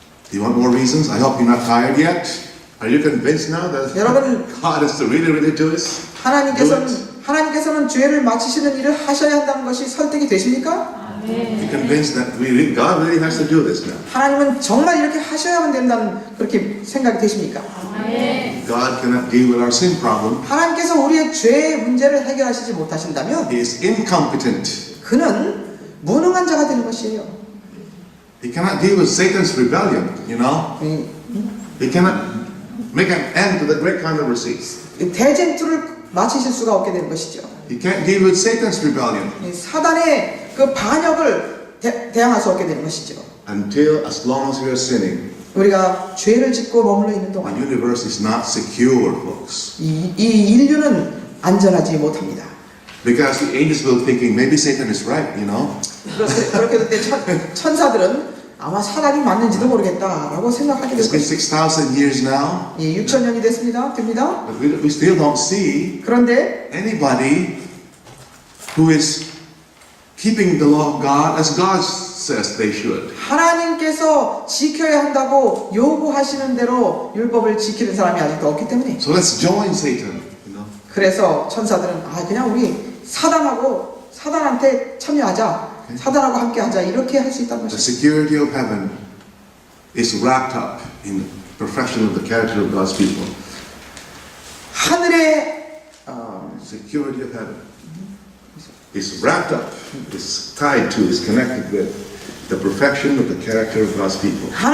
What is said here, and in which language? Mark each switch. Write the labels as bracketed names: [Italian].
[English] Do you want more reasons? I hope you're not tired yet. Are you convinced now that [Korean] 여러분, [English] God is really, really do this? [Korean] 하나님께서는 죄를 마치시는 일을 하셔야 한다는 것이 설득이 되십니까? [English] You're convinced that God really has to do this now. [Korean] 하나님은 정말 이렇게 하셔야만 된다는 그렇게 생각이 되십니까? [English] God cannot deal with our sin problem. [Korean] 하나님께서 우리의 죄의 문제를 해결하시지 못하신다면 [English] He is incompetent. [Korean] 그는 무능한 자가 되는 것이에요. [English] He cannot deal with Satan's rebellion, you know. He cannot make an end to the great controversies. [Korean] 대쟁투를 마치실 수가 없게 되는 것이죠. [English] He can't deal with Satan's rebellion [Korean] 사단의 그 반역을 대항할 수 없게 되는 것이죠. [English] until as long as we are sinning. [Korean] 우리가 죄를 짓고 머물러 있는 [English] Our [Korean] 동안 [English] universe is not secure, folks. [Korean] 이 인류는 안전하지 못합니다. [English] Because the angels will thinking maybe Satan is right, you know. [Korean] 그렇게 될 때 천사들은 아마 사단이 맞는지도 모르겠다라고 생각하게 될 [English] It's been [Korean] 것입니다. [English] 6,000 years now, [Korean] 6,000년이 됐습니다. 됩니다. [English] but we still don't see [Korean] 그런데 [English] anybody who is keeping the law of God as God says they should. [Korean] 하나님께서 지켜야 한다고 요구하시는 대로 율법을 지키는 사람이 아직도 없기 때문에 [English] So let's join Satan, you know. [Korean] 그래서 천사들은 그냥 우리 사단한테 참여하자. 사단하고 함께하자. 이렇게 할 수 있다는 [English] The [Korean] 것입니다. [English] security of heaven is wrapped up in perfection of the character of God's people. [Korean] 하늘의 [English] Security of heaven is wrapped up, is tied to, is connected with the perfection of the character of God's people.